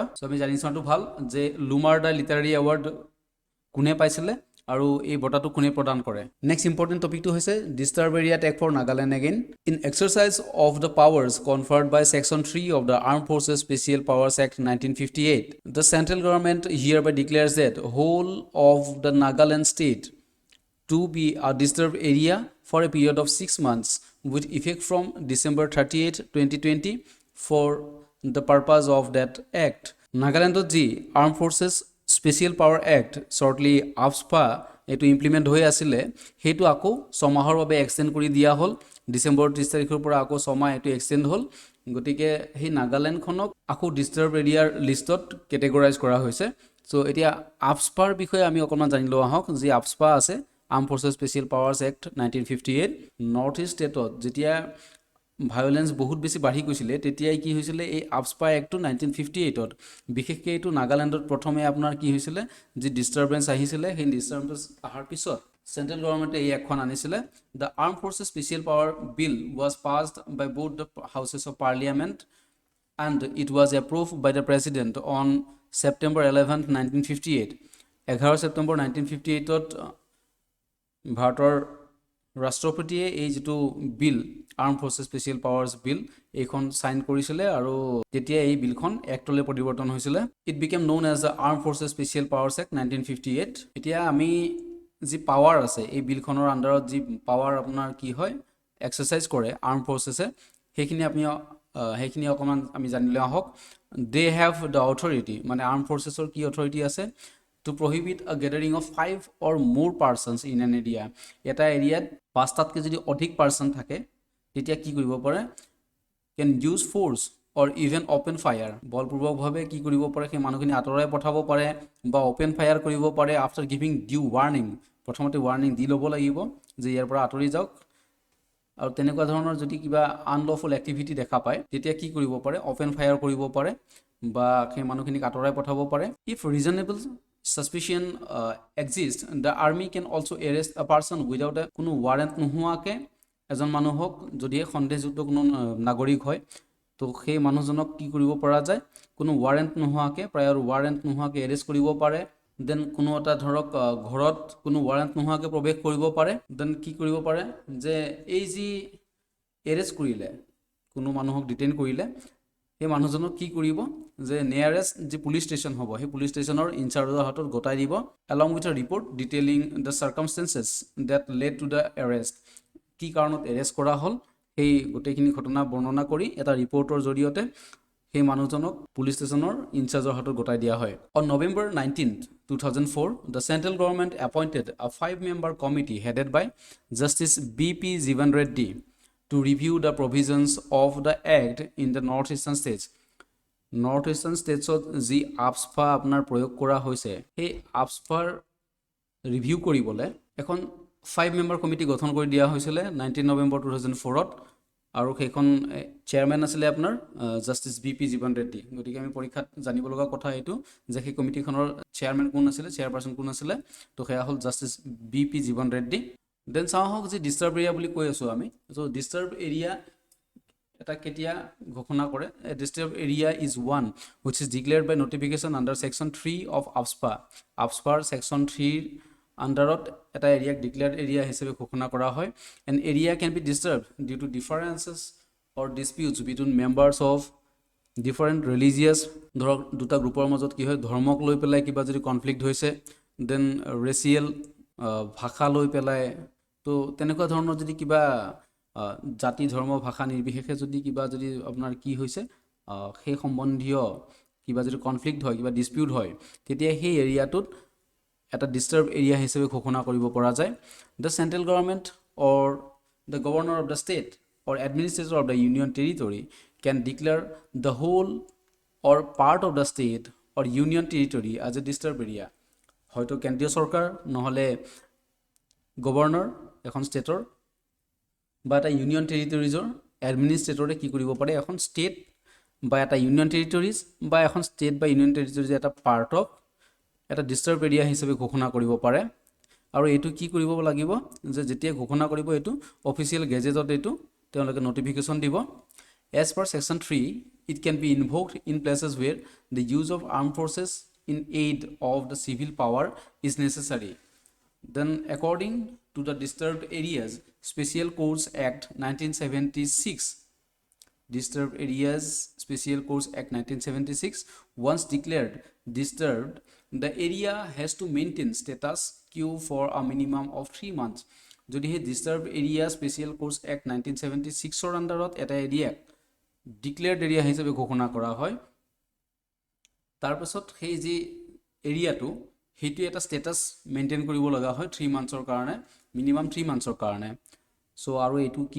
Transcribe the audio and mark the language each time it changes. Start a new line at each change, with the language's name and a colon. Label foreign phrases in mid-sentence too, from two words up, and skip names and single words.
Assamese: চ' আমি জানি চোৱাটো ভাল যে লুমাৰ ডাই লিটাৰাৰী এৱাৰ্ড কোনে পাইছিলে আৰু এই বঁটাটো কোনে প্ৰদান কৰে।
English: next important
Assamese: টপিকটো হৈছে
English: disturb area tag for Nagaland again in exercise of the powers conferred by section 3 of the arm forces special powers act 1958 the central government hereby declares that whole of the Nagaland state to be a disturbed area for a period of 6 months with effect from December 38, 2020 for the purpose of that act.
Assamese: নাগালেণ্ডত যি Armed Forces Special Power Act shortly APSPA এটো ইমপ্লিমেণ্ট হৈ আছিলে হেতু আকৌ 6 মাহৰ বাবে এক্সটেন্ড কৰি দিয়া হ'ল ডিসেম্বৰ 30 তাৰিখৰ পৰা আকৌ 6 মাহ এটো এক্সটেন্ড হ'ল গতিকে হে নাগালেণ্ডখনক আকৌ
English: disturb area
Assamese: লিষ্টত কেটেগৰাইজ কৰা হৈছে। সো এতিয়া APSPAৰ বিষয়ে আমি অকমান জানি লোৱা হওক যে APSPA আছে আৰ্ম ফৰ্চেছ স্পেচিয়েল পাৱাৰ্ছ এক্ট 1958 নৰ্থ ইষ্ট ষ্টেটত যেতিয়া ভায়োলেন্স বহুত বেছি বাঢ়ি গৈছিলে তেতিয়াই কি হৈছিলে এই APSPA এক্টটো 1958ত বিশেষকৈ এইটো নাগালেণ্ডত প্ৰথমে আপোনাৰ কি হৈছিলে যে ডিস্টাৰবেন্স আহিছিলে সেই ডিস্টাৰবেন্স আহাৰ পিছত চেন্ট্ৰেল গভৰ্ণমেণ্টে এই এখন আনিছিলে
English: the arm forces special power bill was passed by both the houses of parliament and it was approved by the president on September 11, 1958
Assamese: 11 September 1958ত ভাৰতৰ ৰাষ্ট্ৰপতিয়ে এই যেটো বিল আৰ্ম ফৰ্চেছ স্পেচিয়েল পাৱাৰ্ছ বিল এইখন সাইন কৰিছিলে আৰু তেতিয়া এই বিলখন এক্টলৈ পৰিৱৰ্তন হৈছিলে
English: it became known as the arm forces special powers act
Assamese: 1958 এতিয়া আমি যি পাৱাৰ আছে এই বিলখনৰ আন্ডাৰত যি পাৱাৰ আপোনাৰ কি হয় এক্সাৰসাইজ কৰে আৰ্ম ফৰ্চেছে সেইখিনি অকমান আমি জানিলে আহক
English: they have the authority
Assamese: মানে আৰ্ম ফৰ্চেছৰ কি অথৰিটি আছে
English: to prohibit a gathering of 5 or more persons in an area
Assamese: এটা এৰিয়াত 5টাতকৈ যদি অধিক পাৰ্সন থাকে তেতিয়া কি কৰিব পাৰে
English: can use force or even open fire
Assamese: বলপূৰ্বকভাৱে কি কৰিব পাৰে সেই মানুহখিনি আতৰাই পঠাব পাৰে বা
English: open fire
Assamese: কৰিব পাৰে
English: after giving due warning
Assamese: প্ৰথমতে ৱাৰ্নিং দি ল'ব লাগিব যে ইয়াৰ পৰা আতৰি যাওক আৰু তেনেকুৱা ধৰণৰ যদি কিবা
English: unlawful activity
Assamese: দেখা পায় তেতিয়া কি কৰিব পাৰে
English: open fire
Assamese: কৰিব পাৰে বা সেই মানুহখিনি আতৰাই পঠাব পাৰে
English: if reasonable suspicion exists the army can also arrest a person without a
Assamese: কোনো warrant নোহোৱাকে এজন মানুহক যদি সন্দেহযুক্ত কোনো নাগৰিক হয় তো সেই মানুহজনক কি কৰিব পৰা যায় কোনো warrant নোহোৱাকে প্ৰায়ৰ warrant নোহোৱাকে এৰেষ্ট কৰিব পাৰে দেন কোনো এটা ধৰক ঘৰত কোনো warrant নোহোৱাকে প্ৰৱেশ কৰিব পাৰে দেন কি কৰিব পাৰে যে এই যি এৰেষ্ট কৰিলে কোনো মানুহক ডিটেইন কৰিলে এই মানুহজনক কি কৰিব যে নিয়াৰেষ্ট যি পুলিশ ষ্টেচন হ'ব সেই পুলিশ ষ্টেচনৰ ইনচাৰ্জৰ হাতত গটাই দিব
English: along with a report detailing the circumstances that led to the arrest
Assamese: কি কাৰণত এৰেষ্ট কৰা হ'ল এই গোটেইখিনি ঘটনা বৰ্ণনা কৰি এটা ৰিপৰ্টৰ জৰিয়তে সেই মানুহজনক পুলিশ ষ্টেচনৰ ইনচাৰ্জৰ হাতত গটাই দিয়া হয়
English: on November 19th 2004 the central government appointed a 5-member committee headed by Justice BP Jivan Reddy to review the provisions of the act in the northeastern states
Assamese: যি APSPA আপোনাৰ প্ৰয়োগ কৰা হৈছে এই APSPAৰ ৰিভিউ কৰিবলে এখন 5-member কমিটি গঠন কৰি দিয়া হৈছিল 19 নৱেম্বৰ 2004ত আৰু সেইখন চেয়াৰম্যান আছিল আপোনাৰ জাস্টিস বিপি জীবন ৰেড্ডি গতিকে আমি পৰীক্ষাত জানিব লগা কথা এইটো যে সেই কমিটিখনৰ চেয়াৰম্যান কোন আছিল চেয়াৰপাৰসন কোন আছিল তো সেয়া হ'ল জাস্টিস বিপি জীবন ৰেড্ডি দেন চাও হওক যে ডিস্টার্ব এৰিয়া বুলি কৈ আছো আমি তো ডিস্টার্ব এৰিয়া এটা কেতিয়া ঘোষণা কৰে
English: disturb area is one which is declared by notification under section 3 of APSPA section
Assamese: 3 আন্ডাৰত এটা এৰিয়া ডিক্লেয়াৰ্ড এৰিয়া হিচাপে ঘোষণা কৰা হয়
English: an area can be disturbed due to differences or disputes between members of different religious
Assamese: ধৰক দুটা গ্ৰুপৰ মাজত কি হয় ধৰ্মক লৈ পেলাই কিবা যদি কনফ্লিক্ট হৈছে দেন ৰেচিয়েল ভাষা লৈ পেলাই তো তেনেকুৱা ধৰণৰ যদি কিবা জাতি ধৰ্ম ভাষা নিৰ্বিশেষে যদি কিবা যদি আপোনাৰ কি হৈছে সেই সম্বন্ধীয় কিবা যদি কনফ্লিক্ট হয় কিবা ডিসপিউট হয় তেতিয়া সেই এৰিয়াটোত এটা ডিস্টার্ব এৰিয়া হিচাপে ঘোষণা কৰিব পৰা যায়
English: the central government or the governor of the state or administrator of the union territory can declare the whole or part of the state or union territory as a disturbed area
Assamese: হয়তো কেন্দ্ৰীয় চৰকাৰ নহলে গভৰ্ণৰ এখন ষ্টেটৰ বা এটা ইউনিয়ন টেৰিটৰিজৰ এডমিনিষ্ট্ৰেটৰে কি কৰিব পাৰে এখন ষ্টেট বা এটা ইউনিয়ন টেৰিটৰিজ বা এখন ষ্টেট বা ইউনিয়ন টেৰিটৰিজ এটা
English: part of
Assamese: এটা ডিষ্টাৰ্ব এৰিয়া হিচাপে ঘোষণা কৰিব পাৰে আৰু এইটো কি কৰিব লাগিব যে যেতিয়া ঘোষণা কৰিব এইটো অফিচিয়েল গেজেটত এইটো তেওঁলোকে নোটিফিকেশ্যন দিব
English: as per section 3 it can be invoked in places where the use of armed forces in aid of the civil power is necessary then according to the Disturbed Areas Special Courts Act 1976 Disturbed Areas Special Courts Act 1976 once declared disturbed the area has to maintain status quo for a minimum of 3 months
Assamese: যদি হে Disturbed Area Special Courts Act 1976 ৰ আন্ডাৰত এটা এৰিয়া ডিক্লেয়াৰ্ড এৰিয়া হিচাপে ঘোষণা কৰা হয় তাৰ পাছত সেই যে এৰিয়াটো হেতু এটা ষ্টেটাস মেইনটেইন কৰিব লগা হয় 3 মান্থছৰ কাৰণে মিনিমাম 3 মান্থছৰ কাৰণে সো আৰু এটো কি